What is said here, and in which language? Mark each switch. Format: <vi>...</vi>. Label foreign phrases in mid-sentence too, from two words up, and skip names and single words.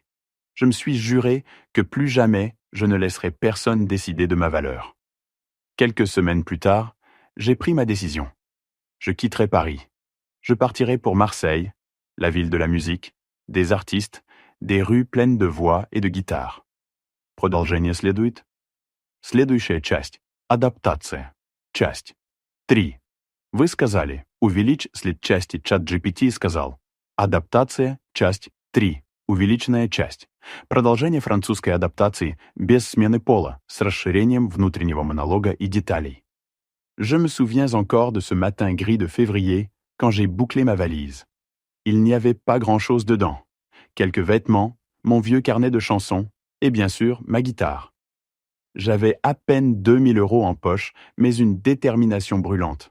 <fr>Je me suis juré que plus jamais je ne laisserai personne décider de ma valeur. Quelques semaines plus tard, j'ai pris ma décision. Je quitterai Paris. Je partirai pour Marseille, la ville de la musique, des artistes, des rues pleines de voix et de guitares.</fr> <ru>Продолжение следует. Следующая часть. Адаптация. Часть. 3. Вы сказали, увеличь след части ChatGPT сказал. Адаптация. Часть 3. Увеличенная часть. Продолжение французской адаптации без смены пола, с расширением внутреннего монолога и деталей.</ru> <fr>Je me souviens encore de ce matin gris de février, quand j'ai bouclé ma valise. Il n'y avait pas grand-chose dedans. Quelques vêtements, mon vieux carnet de chansons, et bien sûr, ma guitare. J'avais à peine 2000 € en poche, mais une détermination brûlante.</fr>